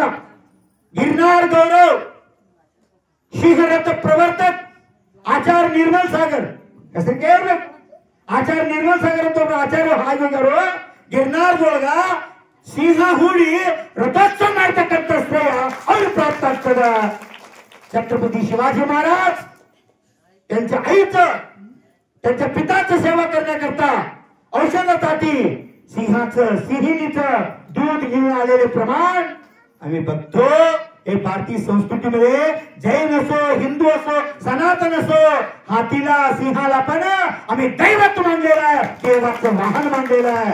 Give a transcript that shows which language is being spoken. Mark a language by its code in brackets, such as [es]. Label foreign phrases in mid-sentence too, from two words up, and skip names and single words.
[kn] ಗಿರ್ನಾರ್ ಗೌರವ್ ಸಿಂಹರಥ ಪ್ರವರ್ತಕ್ ಆಚಾರ್ಯ ನಿರ್ಮಲ್ ಸಾಗರ್ ಹೆಸರು ಕೇಳ್ಬೇಕು. ಆಚಾರ್ಯ ನಿರ್ಮಲ್ ಸಾಗರ್ ಅಂತ ಒಬ್ಬರು ಆಚಾರ್ಯ ಹಾಗಿಗಾರು ಗಿರ್ನಾರ್ದೊಳಗ ಸಿಂಹ ಹೂಡಿ ರಥೋತ್ಸವ ಮಾಡ್ತಕ್ಕಂಥ ಶ್ರೇಯ ಅವ್ರಿಗೆ ಪ್ರಾಪ್ತ ಆಗ್ತದ. [mr] छत्रपती शिवाजी महाराज त्यांच्या आईचं, त्यांच्या पिताचं सेवा करण्याकरता औषधासाठी सिंहाचं, सिंहिणीचं दूध घेऊन आलेले प्रमाण आम्ही बघतो. हे भारतीय संस्कृतीमध्ये जैन असो, हिंदू असो, सनातन असो, हातीला सिंहाला पण आम्ही दैवत मानलेलं आहे, देवाचं वाहन मानलेलं आहे.